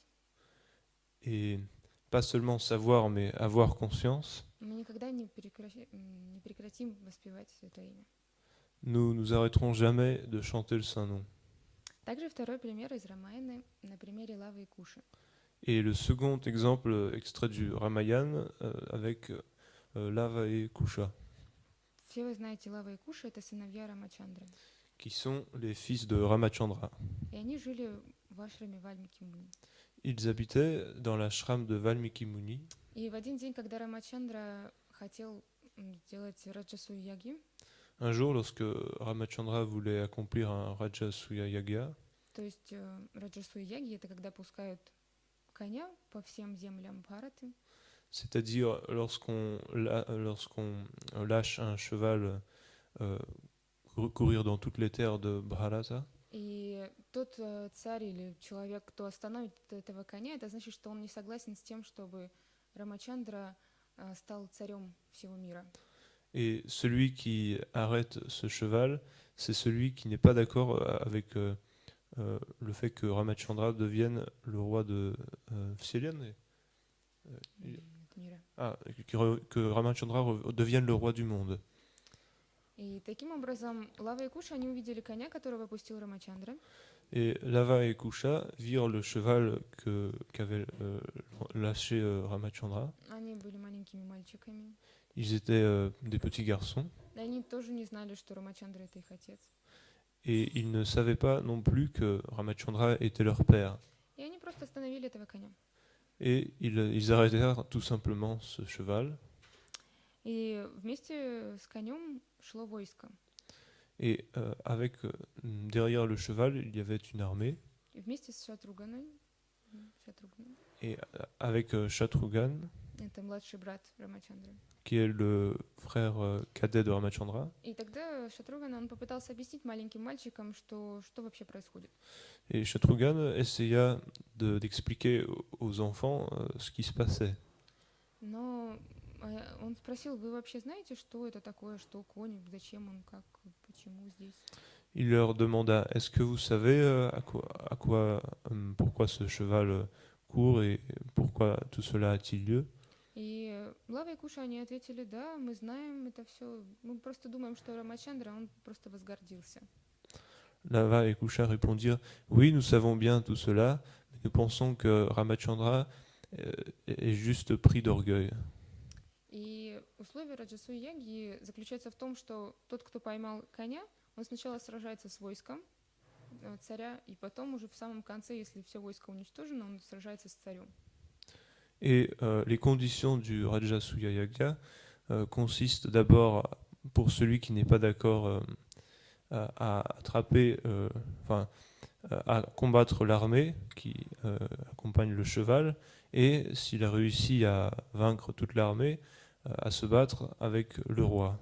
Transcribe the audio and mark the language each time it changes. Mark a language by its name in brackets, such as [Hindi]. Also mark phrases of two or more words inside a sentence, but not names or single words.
[French] et pas seulement savoir, mais avoir conscience, [Russian] мы никогда не прекратим воспевать это имя. [French] nous nous arrêterons jamais de chanter le Saint-Nom. [Russian] Также второй пример из Рамаяны на примере Лавы и Куши. [French] Et le second exemple extrait du Ramayana avec Lava et Kusha, [Russian] Все вы знаете, Лава и Куша — это сыновья Рамачандры. [French] qui sont les fils de Ramachandra. [Russian] И они жили в ашраме Вальмики Муни. [French] ils habitaient dans l'ashram de Valmiki Muni. [Russian] И в один день, когда Рамачандра хотел сделать Раджасу яги, [French] Un jour, lorsque Ramachandra voulait accomplir un Rajasuya Yaga, [Russian] то есть Раджасу яги это когда пускают коня по всем землям Бхараты, [French] c'est-à-dire lorsqu'on lâche un cheval euh, courir dans toutes les terres de Bharata, [Russian] и тот царь или человек, кто остановит этого коня, это значит, что он не согласен с тем, чтобы Рамачандра стал царем всего мира. [French] et celui qui arrête ce cheval, c'est celui qui n'est pas d'accord avec le fait que Ramachandra devienne le roi de Psyllian, [Russian] Мира. [French] que Ramachandra devienne le roi du monde. [Russian] И таким образом Лава и Куша, они увидели коня, которого пустил Рамачандра. [French] Et Lava et Kusha virent le cheval qu'avait lâché Ramachandra. [Russian] Они были маленькими мальчиками. [French] Ils étaient des petits garçons [Russian] И они тоже не знали, что Рамачандра это их отец. [French] et ils ne savaient pas non plus que Ramachandra était leur père. [Russian] И они просто остановили этого коня. [French] Et ils arrêtèrent tout simplement ce cheval. [Russian] И вместе с конем шло войско. [French] Et derrière le cheval, il y avait une armée. [Russian] И вместе с Шатруганой, [French] Et avec Shatrughan, [Russian] это младший брат Рамачандры. [French] qui est le frère cadet de Ramachandra. [Russian] И тогда Шатруган, он попытался объяснить маленьким мальчикам, что вообще происходит. [French] Et Shatrughan essaya d'expliquer aux enfants ce qui se passait. [Russian] Но он спросил, вы вообще знаете, что это такое, что конь, зачем он, как, почему здесь? [French] Il leur demanda, est-ce que vous savez pourquoi ce cheval court et pourquoi tout cela a-t-il lieu? [Russian] И Лава и Куша, они ответили, да, мы знаем это все, мы просто думаем, что Рамачандра, он просто возгордился. [French] Lava et Kusha répondirent, oui, nous savons bien tout cela, mais nous pensons que Ramachandra est juste pris d'orgueil. [Russian] И условие Раджасуи яги заключается в том, что тот, кто поймал коня, он сначала сражается с войском царя, и потом уже в самом конце, если все войско уничтожено, он сражается с царем. [French] Et les conditions du Rajasuya Yaga consistent d'abord, pour celui qui n'est pas d'accord, à attraper, à combattre l'armée qui accompagne le cheval, et s'il a réussi à vaincre toute l'armée, à se battre avec le roi.